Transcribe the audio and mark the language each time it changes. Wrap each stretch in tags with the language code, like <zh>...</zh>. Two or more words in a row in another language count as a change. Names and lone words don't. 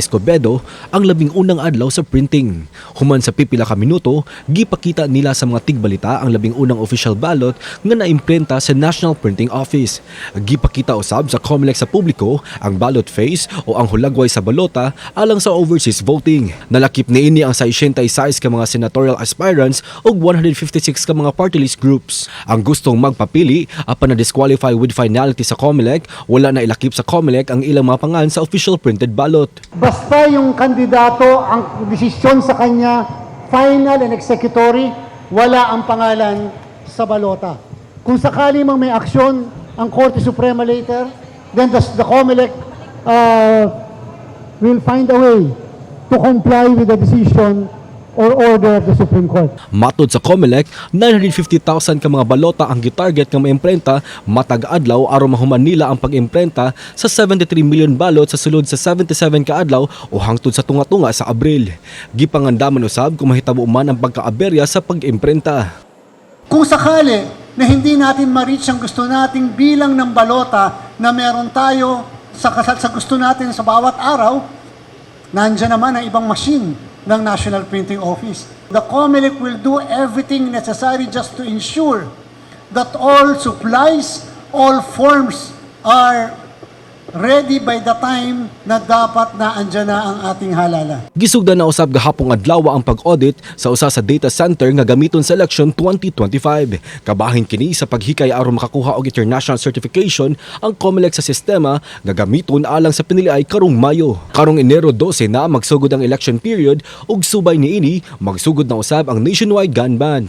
<ceb>Escobedo ang labing unang adlaw sa printing. Human sa pipila ka minuto, gipakita nila sa mga tigbalita ang labing unang</ceb> <en>official ballot</en> <ceb>nga naimprenta sa National Printing Office. Gipakita usab sa COMELEC sa publiko ang</ceb> <en>ballot face</en> <ceb>o ang hulagway sa balota alang sa</ceb> <en>overseas voting.</en> <ceb>Nalakip niini ang 66 ka mga</ceb> <en>senatorial aspirants</en> <ceb>ug 156 ka mga</ceb> <en>party list groups.</en> <ceb>Ang gustong magpapili apan na-disqualify</ceb> <en>with finality</en> <ceb>sa COMELEC, wala na ilakip sa COMELEC ang ilang mga pangalan sa</ceb> <en>official printed ballot.</en> <tl>Basta yung kandidato, ang desisyon sa kanya,</tl> <en>final and executory,</en> <tl>wala ang pangalan sa balota. Kung sakali mang may aksyon ang Korte Suprema</tl> <en>later, then the COMELEC will find a way to comply with the decision or order of the Supreme Court.</en> <ceb>Matod sa COMELEC, 950,000 ka mga balota ang gitarget nga maimprenta matag adlaw aron mahuman nila ang pag-imprenta sa 73 million balot sa sulod sa 77 ka adlaw o hangtod sa tunga-tunga sa Abril. Gipangandaman usab kung mahitabo man ang pagkaaberya sa pag-imprenta.</ceb> <tl>Kung sakali na hindi natin ma-reach ang gusto nating bilang ng balota na meron tayo sa gusto natin sa bawat araw, nandiyan naman ang ibang machine ng National Printing Office.</tl> <en>The COMELEC will do everything necessary just to ensure that all supplies, all forms are ready by the time</en> <tl>na dapat na andyan na ang ating halala.</tl> <ceb>Gisugdan na usab gahapon adlaw ang pag-audit sa usa sa</ceb> <en>data center</en> <ceb>nga gamiton sa election 2025. Kabahin kini sa paghikay aron makakuha og</ceb> <en>international certification</en> <ceb>ang COMELEC sa sistema nga gamiton alang sa piniliay karong Mayo. Karong Enero 12 na magsugod ang</ceb> <en>election period</en> <ceb>ug subay niini magsugod na usab ang</ceb> <en>nationwide gun ban.</en>